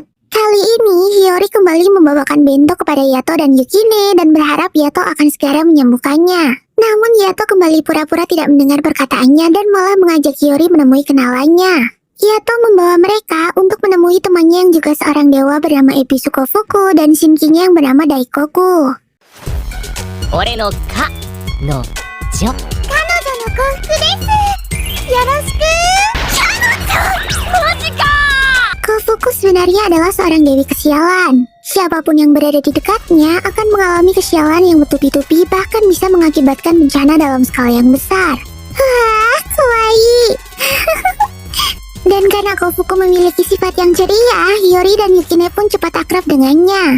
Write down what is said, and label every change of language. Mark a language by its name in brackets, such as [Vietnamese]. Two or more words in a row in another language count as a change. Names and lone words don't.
[Indonesian] Kali ini, Hiyori kembali membawakan bento kepada Yato dan Yukine dan berharap Yato akan segera menyembuhkannya. Namun Yato kembali pura-pura tidak mendengar perkataannya dan malah mengajak Hiyori menemui kenalannya. Yato membawa mereka untuk menemui temannya yang juga seorang dewa bernama Ebisu Kofuku dan Shinkinya yang bernama Daikoku. [Japanese] 俺のかのじょ Kanojo no Kofuku desu. Yoroshiku. [Indonesian] Kofuku sebenarnya adalah seorang dewi kesialan. Siapapun yang berada di dekatnya akan mengalami kesialan yang bertubi-tubi bahkan bisa mengakibatkan bencana dalam skala yang besar. Wah, kawaii. Dan karena Kofuku memiliki sifat yang ceria, Hiyori dan Yukine pun cepat akrab dengannya.